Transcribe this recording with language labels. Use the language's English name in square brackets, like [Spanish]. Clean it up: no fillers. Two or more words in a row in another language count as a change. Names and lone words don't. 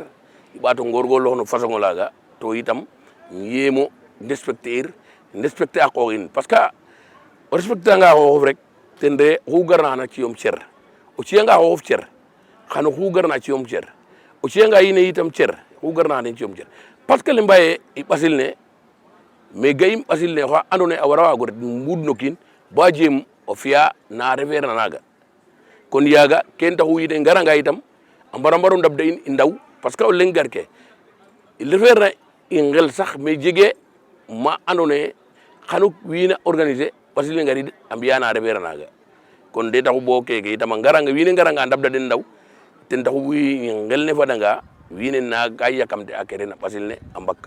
[Serer] i ɓaato ngoorgoorloox no façon olaaga to itam yeemo respecter a qoox in [French] parce que [Serer] o respecter anga xooxof rek ten re oxu garna xana ciyom cer o ciyanga xooxof cer xan oxu garna ciyom cer o ciyanga yine itam cer oxu garna xana ciyom cer [French] parce que [Serer] le mbaye i ɓasil ne mais ga'im ɓasil ne oxa andoona yee a wara waag o ret mbuud no kiin ba jeem o fi'a na refeerna naaga kon yaaga ken taxu yit ngaranga itam a mbaro ndabda in i ndaw [French] parce que [Serer] o leŋ gar ke refeerna i ngel sax mais jegee ma andoona yee xanu wiin a organiser pasil ne ngari ambiyana rebera naga kon de taxu bo keke itam ngaranga wiine ngaranga ndabda den ndaw ten taxu wi ngel ne fadanga wiine na ga yakamte akere na pasil ne ambak